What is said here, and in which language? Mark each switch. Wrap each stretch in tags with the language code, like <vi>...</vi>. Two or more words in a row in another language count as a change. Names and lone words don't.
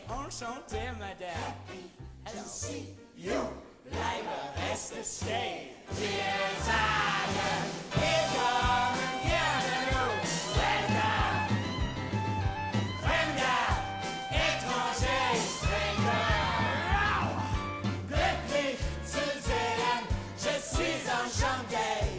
<fr>Enchanté, madame.</fr> <en>Hello. You,</en> <de>bleibe, reste, stay. Wir sagen, willkommen, bienvenue, welcome. Fremder, étranger, stranger. Glücklich zu sehen,</de> <fr>je suis enchanté.</fr>